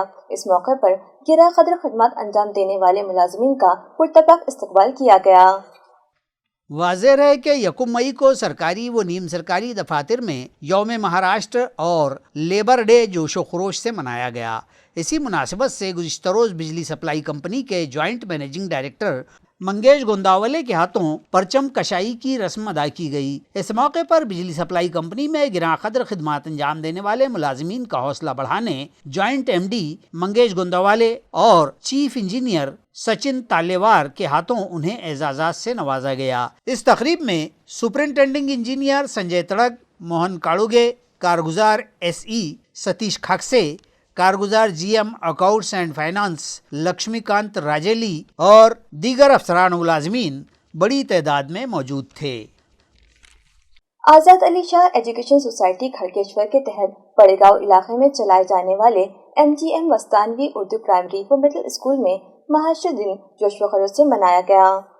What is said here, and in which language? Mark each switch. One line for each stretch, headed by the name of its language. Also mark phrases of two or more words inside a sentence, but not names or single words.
Urdu: اس موقع پر گراں قدر خدمات انجام دینے والے ملازمین کا پرتپاک استقبال کیا گیا. واضح ہے کہ 1 مئی کو سرکاری و نیم سرکاری دفاتر میں یوم مہاراشٹر اور لیبر ڈے جوش و خروش سے منایا گیا. اسی مناسبت سے گزشتہ روز بجلی
English: supply company
Urdu: کے
English: joint managing director
Urdu: منگیش گونداولے کے ہاتھوں پرچم کشائی کی رسم ادا کی گئی۔ اس موقع پر بجلی
English: supply company
Urdu: میں گراں قدر خدمات انجام دینے والے ملازمین کا حوصلہ بڑھانے
English: joint MD
Urdu: منگیش گونداولے اور
English: chief engineer
Urdu: سچن تالیوار کے ہاتھوں انہیں اعزازات سے نوازا گیا۔ اس تقریب میں
English: superintending engineer
Urdu: سنجے تڑگ، موہن کاڑوگے، کارگزار SE ستیش کھاکسے، کارگزار GM
English: accounts and finance
Urdu: لکشمی کانت راجیلی اور دیگر افسران و ملازمین بڑی تعداد میں موجود تھے۔ آزاد علی شاہ ایجوکیشن سوسائٹی کھڑکیشور کے تحت بڑے گاؤں علاقے میں چلائے جانے والے MGM وستانوی اردو پرائمری و مڈل اسکول میں معاشر دن جوش و خروش سے منایا گیا۔